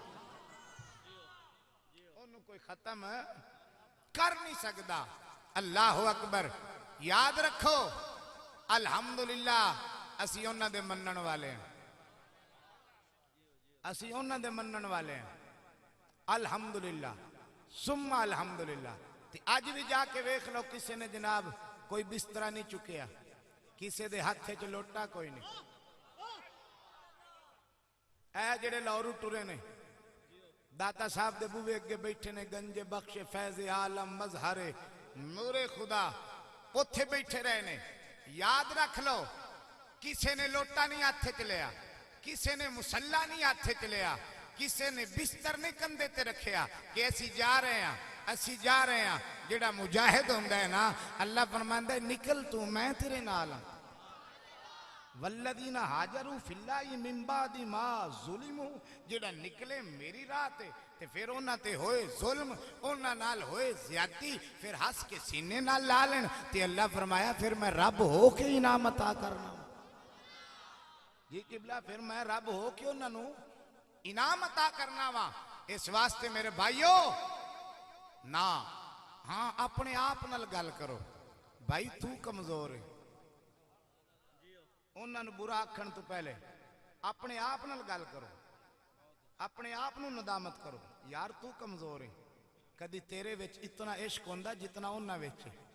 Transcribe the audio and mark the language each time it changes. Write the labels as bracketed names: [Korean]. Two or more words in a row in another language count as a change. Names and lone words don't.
[Punjabi] اوہنوں کوئی ختم کر نہیں سکدا [Arabic] الله أكبر [Punjabi] یاد رکھو الحمدللہ اسی اوہناں دے منن والے ہاں اسی اوہناں دے منن والے ہاں [Arabic] الحمد لله ثم الحمد لله [Punjabi] تے اج وی جا کے ویکھ لو کسے نے جناب کوئی بسترا نہیں چکیا کسے دے ہتھ چ لوٹا کوئی نہیں اے جیہڑے لاہورو ٹرے نے داتا صاحب دے بوہے اگے بیٹھے نے گنج بخش فیض عالم مظہر نور خدا اوتھے بیٹھے رہے نے یاد رکھ لو کسے نے لوٹا نہیں ہتھ چ لیا کسے نے مصلیٰ نہیں ہتھ چ لیا کسے نے بستر نہیں کندھے تے رکھیا کہ اسی جا رہے ہاں اسی جا رہے ہاں جیہڑا مجاہد ہوندا اے نا اللہ فرماندا اے نکل توں میں تیرے نال ہاں [Arabic] والذين هاجروا في الله من بعد ما [Punjabi] ظلموا جیہڑا نکلے میری راہ تے فیر اوہناں تے ہوئے ظلم اوہناں نال ہوئے زیادتی فیر ہس کے سینے نال لا لین تے اللہ فرمایا فیر میں رب ہو کے انعام عطا کرنا جی قبلہ فیر میں رب ہو کے اوہناں نوں انعام عطا کرنا وا اس واسطے میرے بھائیو نا ہاں اپنے آپ نال گل کرو بھائی توں کمزور ایں اوہناں نوں برا آکھن توں پہلے اپنے آپ نال گل کرو اپنے آپ نوں ندامت کرو یار توں کمزور ایں کدی تیرے وچ اینا عشق ہوندا جینا اوہناں وچ اے